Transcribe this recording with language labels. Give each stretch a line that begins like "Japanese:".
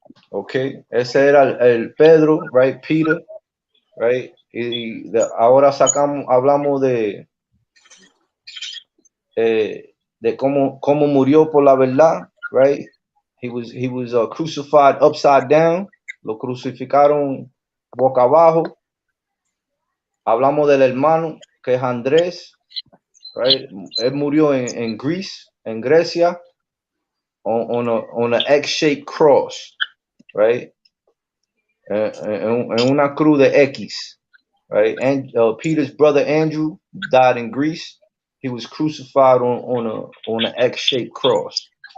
Spanish: Okay, ese era el Pedro, right? Peter, right? Y ahora hablamos de cómo murió por la verdad, right?
English: He was crucified upside down.
Spanish: Lo crucificaron boca abajo. Hablamos del hermano que es Andrés, right? Él murió en Grecia,
English: on an X-shaped cross,
Spanish: right? En una cruz de X, right?
English: And Peter's brother Andrew died in Greece. He was crucified on an X-shaped cross.